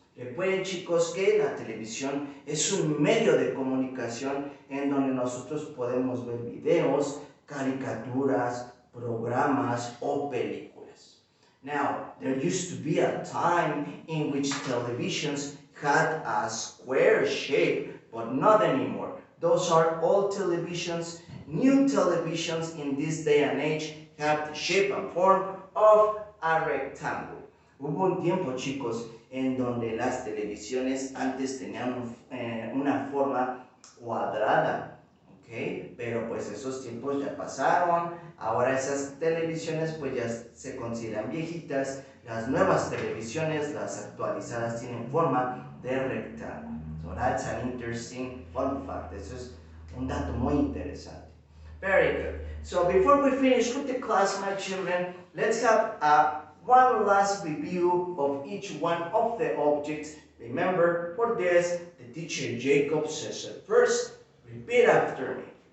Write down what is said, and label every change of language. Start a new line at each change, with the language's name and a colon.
Spanish: Recuerden chicos que la televisión es un medio de comunicación en donde nosotros podemos ver videos, caricaturas, programas o películas.
English: Now, there used to be a time in which televisions had a square shape, but not anymore. Those are old televisions. New televisions in this day and age have the shape and form of a rectangle.
Spanish: Hubo un tiempo, chicos, en donde las televisiones antes tenían una forma cuadrada, ¿ok? Pero pues esos tiempos ya pasaron. Ahora esas televisiones pues ya se consideran viejitas. Las nuevas televisiones, las actualizadas, tienen forma de rectángulo.
English: So that's an interesting fun fact.
Spanish: Eso es un dato muy interesante.
English: Very good. So before we finish with the class, my children, let's have one last review of each one of the objects. Remember, for this, the teacher Jacob says it first. Repeat after me.